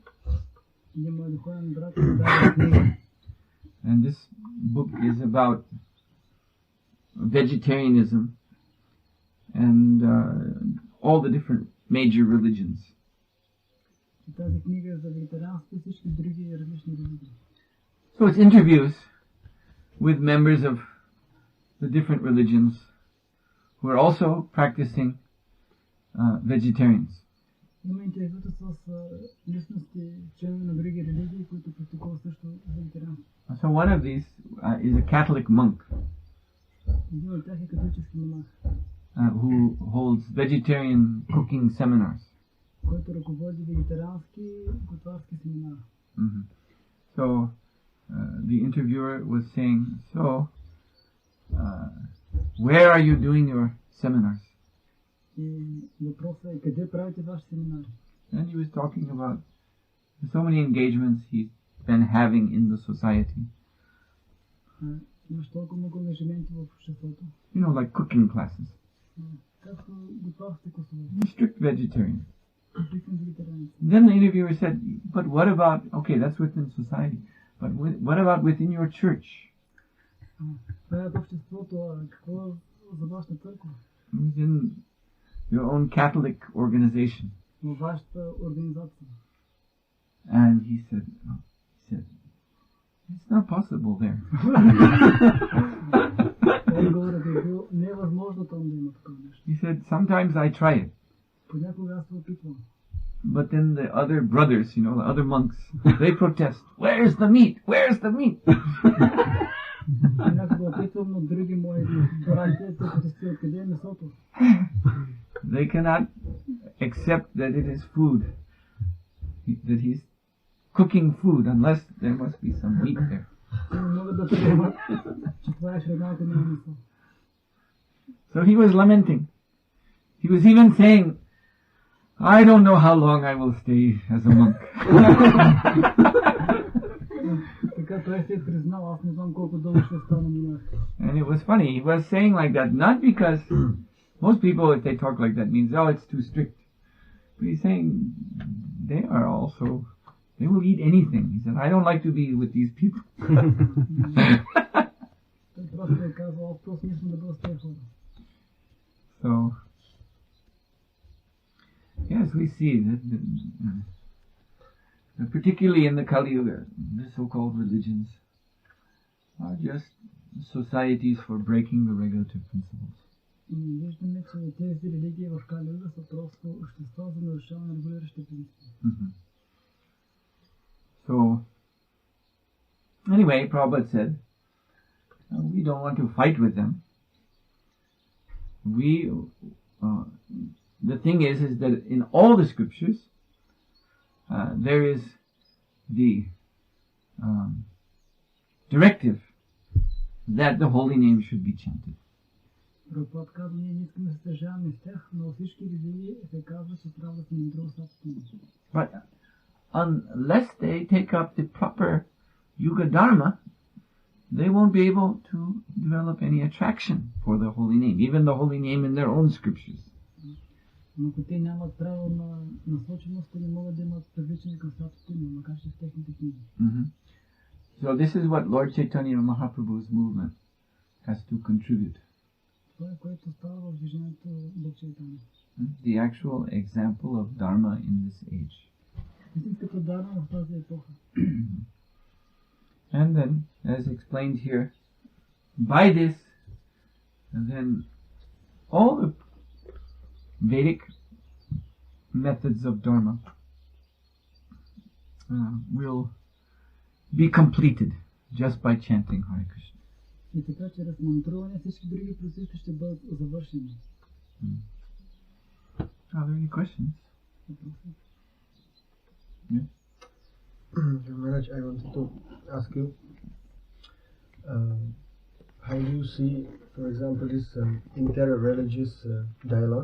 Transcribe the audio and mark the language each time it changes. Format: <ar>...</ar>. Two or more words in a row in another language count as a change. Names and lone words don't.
<en>And this book is about vegetarianism and all the different major religions. So it's interviews with members of the different religions who are also practicing vegetarians.</en> <bg>Има интервюта с личности, членове на други религии, които практикуват също вегетарианство.</bg> <en>So one of these is a Catholic monk</en> <bg>Един от тях е католически монах,</bg> <en>who holds vegetarian cooking seminars.</en> <bg>който ръководи вегетариански готварски семинари. Mm-hmm.</bg> <en>So the interviewer was saying, so where are you doing your seminars?</en> <bg>И въпросът е, къде правите ваши семинари?</bg> <en>And he was talking about so many engagements he's been having in the society.</en> <bg>Имаш толкова много ангажименти в обществото.</bg> <en>You know, like cooking classes.</en> <bg>Както готварските класове.</bg> <en>Strict vegetarian.</en> <bg>Стрикни вегетарианци.</bg> <en>Then the interviewer said, but what about, okay, that's within society, but what about within your church?</en> <bg>Това е в обществото, а какво за вашата църква?</bg> <en>Within your own Catholic organization.</en> <bg>Във вашата организация.</bg> <en>And he said, it's not possible there.</en> <bg>Отговорът е бил, не е възможно там да има такова нещо.</bg> <en>He said, sometimes I try it.</en> <bg>Понякога аз се опитвам.</bg> <en>But then the other brothers, you know, the other monks, they protest. Where's the meat? Where's the meat?</en> <bg>Понякога опитвам, но други мои братя, те протестират, къде е месото?</bg> <en>They cannot accept that it is food, that he's cooking food, unless there must be some meat there.</en> <bg>Те не могат да приемат, че това е храна, ако няма месо.</bg> <en>So he was lamenting. He was even saying, I don't know how long I will stay as a monk.</en> <bg>Така той се е признал, аз не знам колко дълго ще стана монах.</bg> <en>And it was funny. He was saying like that, not because most people, if they talk like that, means, oh, it's too strict. But he's saying they are also, they will eat anything. He said, I don't like to be with these people.</en> <bg>Той просто е казал, аз просто не искам да бъда с тези хора.</bg> <en>So, yes, we see that particularly in the Kali Yuga, the so-called religions are just societies for breaking the regulative principles.</en> <bg>Виждаме, че тези религии в Кали Юга са просто общества за нарушаване на регулиращите принципи.</bg> <en>So, anyway, Prabhupada said, we don't want to fight with them. The thing is that in all the scriptures, there is the directive that the holy name should be chanted.</en> <bg>Прабхупад казва, ние не искаме да се съжаваме с тях, но във всички религии се казва, че трябва да се мъдрува святото име.</bg> <en>But unless they take up the proper</en> <sa>Yuga Dharma,</sa> <en>they won't be able to develop any attraction for the holy name, even the holy name in their own scriptures.</en> <bg>Но ако те нямат право на насоченост, те не могат да имат привличане към святото име, макар че в техните книги.</bg> <en>So this is what Lord Chaitanya Mahaprabhu's movement has to contribute.</en> <bg>Това е което става в движението Бог Чайтания.</bg> <en>The actual example of Dharma in this age.</en> <bg>Истинската дарма в тази епоха.</bg> <en>And then, as explained here, by this, then all the Vedic methods of Dharma will be completed just by chanting Hare Krishna.</en> <bg>И така, чрез мантруване всички други процеси ще бъдат завършени.</bg> <en>Are there any questions? Yes. Maharaj, I wanted to ask you, how do you see, for example, this inter-religious dialogue?</en>